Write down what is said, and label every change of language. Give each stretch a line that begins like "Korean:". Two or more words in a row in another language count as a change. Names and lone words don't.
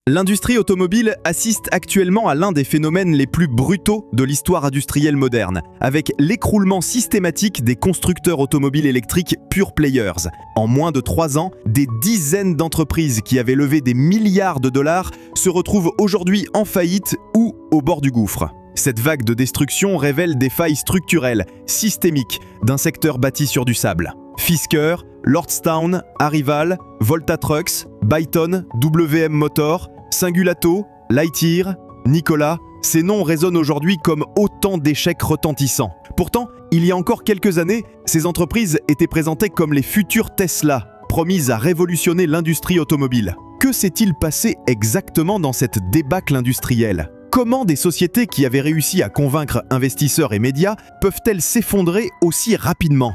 French: L'industrie automobile assiste actuellement à l'un des phénomènes les plus brutaux de l'histoire industrielle moderne, avec l'écroulement systématique des constructeurs automobiles électriques pure players. En moins de 3 ans, des dizaines d'entreprises qui avaient levé des milliards de dollars se retrouvent aujourd'hui en faillite ou au bord du gouffre. Cette vague de destruction révèle des failles structurelles, systémiques, d'un secteur bâti sur du sable. Fisker, Lordstown, Arrival, Volta Trucks, Byton, WM Motor, Singulato, Lightyear, Nikola, ces noms résonnent aujourd'hui comme autant d'échecs retentissants. Pourtant, il y a encore quelques années, ces entreprises étaient présentées comme les futures Tesla, promises à révolutionner l'industrie automobile. Que s'est-il passé exactement dans cette débâcle industrielle ? Comment des sociétés qui avaient réussi à convaincre investisseurs et médias peuvent-elles s'effondrer aussi rapidement ?